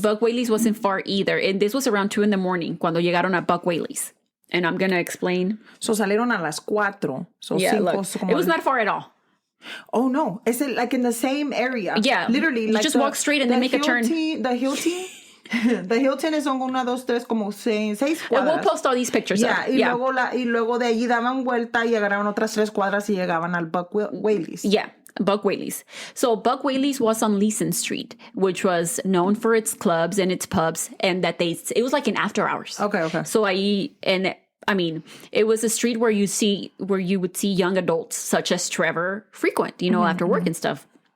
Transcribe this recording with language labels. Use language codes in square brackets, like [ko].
[en] Buck Whaley's wasn't far either. And this was around 2 in the morning [es] cuando llegaron a [en] Buck Whaley's. And I'm going to explain. [es] So salieron a las 4. So [en] yeah, look, it was not far at all. Oh, no. Is it like in the same area? Yeah. Literally. You like just walk straight and then make a turn. The Hilton? [es] The Hilton es una, dos, tres, como 6 cuadras. [en] And we'll post all these pictures. [es] Yeah, y luego de allí daban vuelta y agarraban otras 3 cuadras y llegaban al Buck Whaley's. [en] Yeah. Buck Whaley's. So Buck Whaley's was on Leeson Street, which was known for its clubs and its pubs, and that it was like in after hours. Okay. So it was a street where you would see young adults such as Trevor frequent, after work and stuff.